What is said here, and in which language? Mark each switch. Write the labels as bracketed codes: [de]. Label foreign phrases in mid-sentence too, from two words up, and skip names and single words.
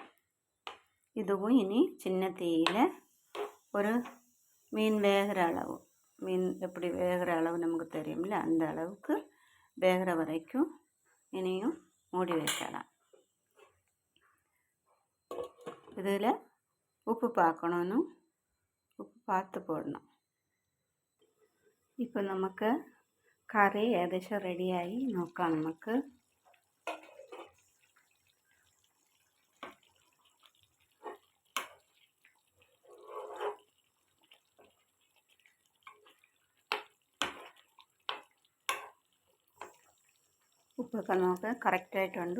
[ta] இதுவும் இனி சின்ன தீயில் ஒரு மீன் வேகிற அளவு, மீன் எப்படி வேகிற அளவு நமக்கு தெரியும்ல, அந்த அளவுக்கு வேகிற வரைக்கும் இனியும் மூடி வைக்கலாம். இதில் உப்பு பார்க்கணும், உப்பு பார்த்து போடணும். [ml] இப்போ നമുക്ക് കറി ഏകദേശം റെഡിയായി. നോക്കാം നമുക്ക്. ഉപ്പൊക്കെ നോക്കുക, കറക്റ്റായിട്ടുണ്ട്.